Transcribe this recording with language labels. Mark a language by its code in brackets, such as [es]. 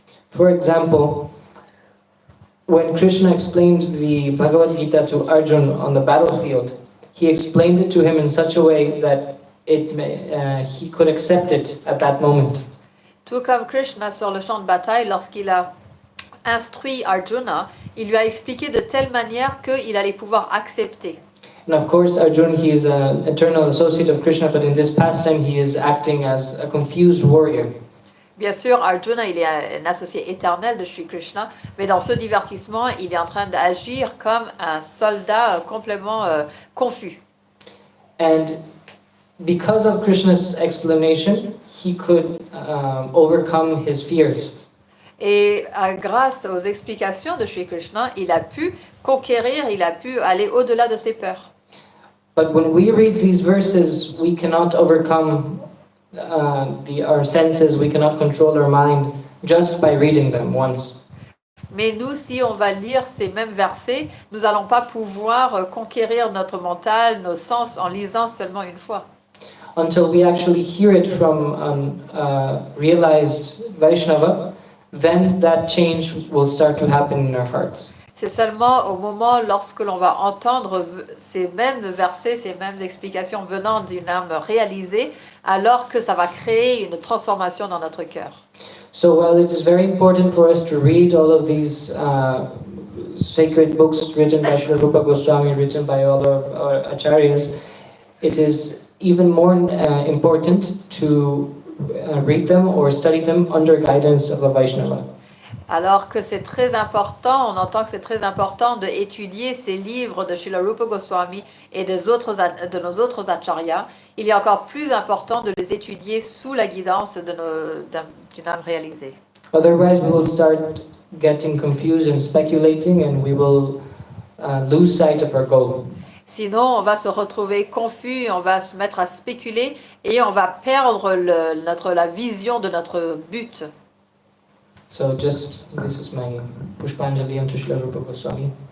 [en] For example, when Krishna explained the Bhagavad Gita to Arjuna on the battlefield, he explained it to him in such a way that he could accept it at that moment. [fr] Tout comme Krishna sur le champ de bataille, lorsqu'il a instruit Arjuna, il lui a expliqué de telle manière qu'il allait pouvoir accepter. [en] And of course, Arjuna, he is an eternal associate of Krishna, but in this pastime, he is acting as a confused warrior. [fr] Bien sûr, Arjuna, il est un associé éternel de Shri Krishna, mais dans ce divertissement, il est en train d'agir comme un soldat complètement confus. [en] And because of Krishna's explanation, he could overcome his fears. [fr] Et grâce aux explications de Shri Krishna, il a pu conquérir, il a pu aller au-delà de ses peurs. [en] But when we read these verses, we cannot overcome our senses, we cannot control our mind just by reading them once. [fr] Mais nous, si on va lire ces mêmes versets, nous n'allons pas pouvoir conquérir notre mental, nos sens en lisant seulement une fois. [en] Until we actually hear it from realized Vaishnava, then that change will start to happen in our hearts. [fr] C'est seulement au moment lorsque l'on va entendre ces mêmes versets, ces mêmes explications venant d'une âme réalisée, alors que ça va créer une transformation dans notre cœur. [en] So while it is very important for us to read all of these sacred books written by Srila Rupa Goswami, written by all of our acharyas, it is even more important to read them or study them under guidance of a Vaishnava. [fr] Alors que c'est très important, on entend que c'est très important d'étudier ces livres de Srila Rupa Goswami et de nos autres acharyas. Il est encore plus important de les étudier sous la guidance d'une âme réalisée. [en] Otherwise, we will start getting confused and speculating, and we will lose sight of our goal. [fr] Sinon, on va se retrouver confus, on va se mettre à spéculer et on va perdre la vision de notre but. [en] So this is my Pushpanjali to Srila Rupa Goswami.